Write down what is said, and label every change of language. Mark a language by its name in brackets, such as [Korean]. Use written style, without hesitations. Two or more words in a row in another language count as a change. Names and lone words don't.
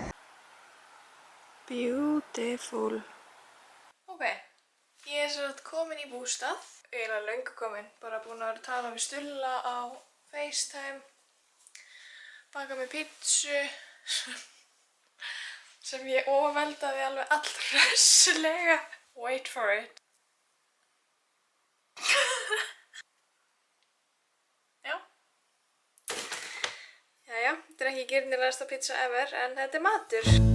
[Icelandic] Beautiful. Ok, ég er svo komin í bústað. Eiginlega löngu komin, bara búin að tala við Stulla á FaceTime. Baka með pítsu sem ég ofveldaði alveg allhressilega. [English] Wait for it. [Icelandic] Jæja, þetta er ekki girnilegasta pizza ever, en þetta er matur.